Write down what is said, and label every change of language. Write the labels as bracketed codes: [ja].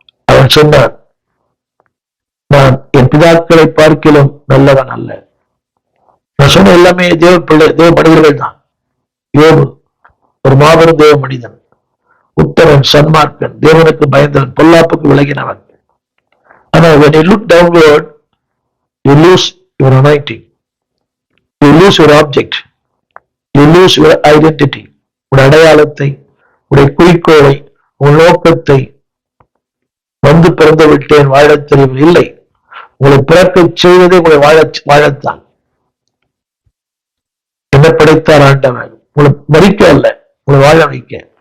[ta] அவன் சொன்னான் நான் என் பிதாக்களை பார்க்கிலும் நல்லவன் அல்ல. நான் சொன்ன எல்லாமே தேவ மனிதர்கள் தான். யோபு ஒரு மாபெரும் தேவ மனிதன், உத்தமன், சன்மார்க்கன், தேவனுக்கு பயந்தவன், பொல்லாப்புக்கு விலகினவன். ஆனா [en] when you look downward, you lose your anointing, you lose your object, you lose your identity. [ta] உடைய அடையாளத்தை, உடைய குறிக்கோளை, உன் நோக்கத்தை. வந்து பிறந்து விட்டேன் வாழத் தெரியவில்லை. உங்களை பிறக்க செய்வதே உங்களை வாழத்தான். என்ன படைத்தார் ஆண்டவன்? உங்களை மறிக்க அல்ல, உங்களை வாழ வைக்க.